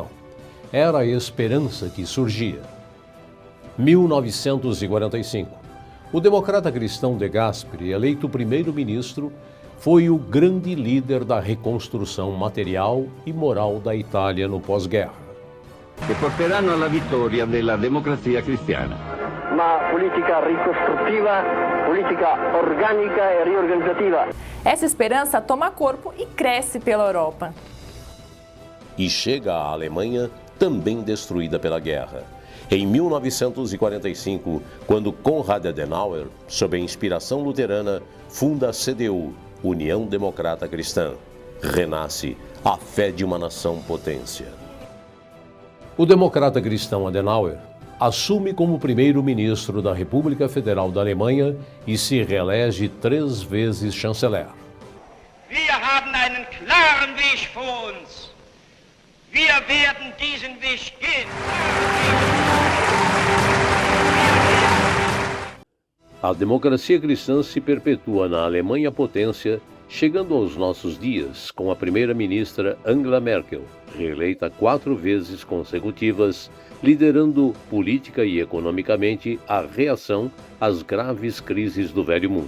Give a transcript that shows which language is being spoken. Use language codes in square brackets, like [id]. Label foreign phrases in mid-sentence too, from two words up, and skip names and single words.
[pt] Era a esperança que surgia. 1945. O democrata cristão de Gasperi, eleito primeiro-ministro, foi o grande líder da reconstrução material e moral da Itália no pós-guerra. [it] Que porteranno alla vittoria della democrazia cristiana. [pt] Uma política reconstrutiva, política orgânica e reorganizativa. Essa esperança toma corpo e cresce pela Europa. E chega à Alemanha, também destruída pela guerra. Em 1945, quando Konrad Adenauer, sob a inspiração luterana, funda a CDU, União Democrata Cristã, renasce a fé de uma nação potência. O democrata cristão Adenauer assume como primeiro-ministro da República Federal da Alemanha e se reelege 3 vezes chanceler. [de] Wir haben einen klaren Weg vor uns. Wir werden diesen Weg gehen. [pt] A democracia cristã se perpetua na Alemanha potência, chegando aos nossos dias com a primeira-ministra Angela Merkel, reeleita 4 vezes consecutivas, liderando política e economicamente a reação às graves crises do Velho Mundo.